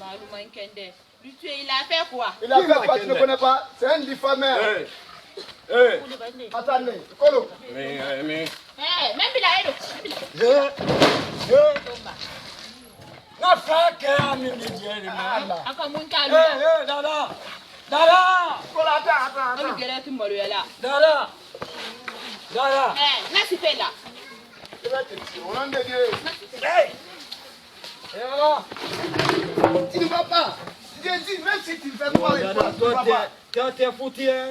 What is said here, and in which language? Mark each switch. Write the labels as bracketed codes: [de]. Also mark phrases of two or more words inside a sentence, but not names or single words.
[fr] Lui tuer, il a fait quoi? Il a fait quoi? Tu ne connais pas? C'est un diffameur. Attendez, Kolo. Mais... Même il a aidé. Na frère qui a mis les dieux. Dada. Dada. Kolo, attends. Dada. Laisse faire là. Il va te tuer. Au nom de Dieu. Hey. Et voilà. Tu ne vas pas. Je dis, même si tu fais quoi, tu ne vas pas. Toi, t'es foutu, hein.